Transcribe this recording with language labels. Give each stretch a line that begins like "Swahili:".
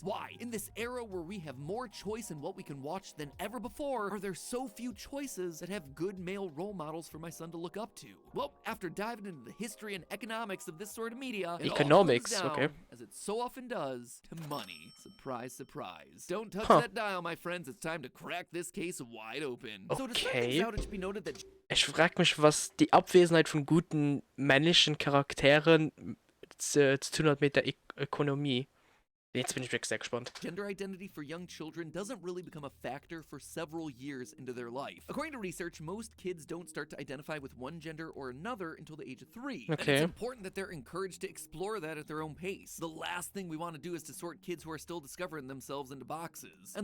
English: Why, in this era where we have more choice in what we can watch than ever before, are there so few choices that have good male role models for my son to look up to? Well, after diving into the history and economics of this sort of media, it all Economics, comes down, okay. as it so often does, to money. Surprise, surprise. Don't touch that dial, my friends. It's time to crack this case wide open. So to start things out, it should be noted that
German: Ich frage mich, was die Abwesenheit von guten männlichen Charakteren zu tun hat mit der Ökonomie. Jetzt bin ich wirklich sehr gespannt.
English: gender identity for young children doesn't really become a factor for several years into their life. According to research, most kids don't start to identify with one gender or another until the age of 3. And Okay. it's important that they're encouraged to explore that at their own pace. The last thing we want to do is to sort kids who are still discovering themselves into boxes.